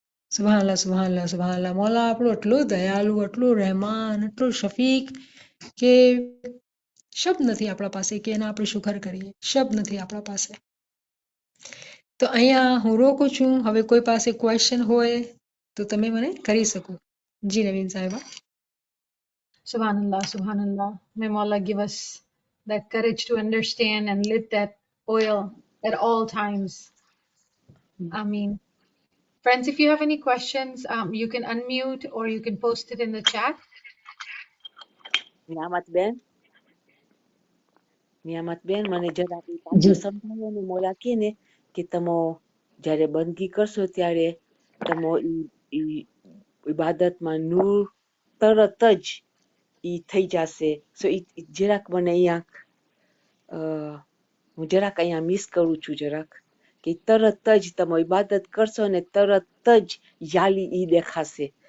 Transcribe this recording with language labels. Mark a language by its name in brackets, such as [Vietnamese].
[Gujarati] સુબહાનલ્લાહ, સુબહાનલ્લાહ, સુબહાનલ્લાહ. મોલા આપણો એટલો દયાળુ, એટલો રહેમાન, એટલો શફીક કે શબ્દ નથી આપણા પાસે કે એના આપણે શુકર કરીએ, શબ્દ નથી આપણા પાસે. તો અહીંયા હું રોકું છું. હવે કોઈ પાસે ક્વેશ્ચન હોય તો તમે મને કરી શકો. જી નવીન સાહેબા. [Arabic] Subhanallah, Subhanallah. [English] May Allah give us that courage to understand and live that oil at all times. I mean, friends, if you have any questions, you can unmute or you can post it in the chat. [Gujarati] Niyamat બેન મને જરા પાછું સમજાવો ને, મોલા કે ને કે તમે જ્યારે બંદગી કરશો ત્યારે તમે ઈ ઇબાદતમાં નૂર તરત જ ઈ થઈ જશે. સો ઈ જરાક મને અહીંયા હું જરાક અહીંયા મિસ કરું છું જરાક, કે તરત જ તમે ઇબાદત કરશો ને તરત જ યાલી ઈ દેખાશે.